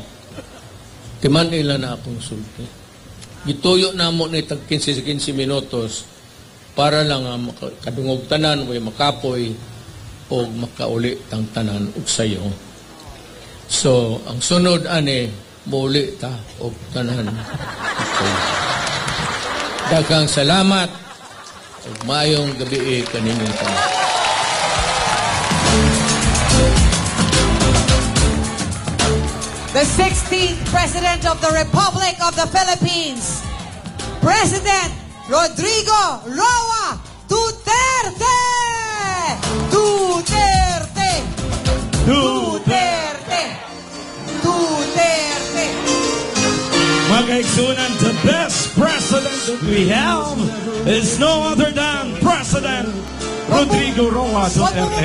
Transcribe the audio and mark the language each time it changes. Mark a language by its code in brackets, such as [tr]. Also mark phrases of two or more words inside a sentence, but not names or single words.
[ceb] Timan ila na akong sulti. Gituyo na mo ni tag 15 minutos para lang kadungog tanan way makapoy o makauli tang tanan og sayo. So, ang sunod ani muli ta og tanan. Okay. Daghang salamat ug maayong gabi kaninyong tanan. [en] The 16th President of the Republic of the Philippines, President Rodrigo Roa Duterte! Duterte! Duterte! Duterte! [ceb] Mga kaigsunan, [en] the best president that we have is no other than President Rodrigo Roa Duterte.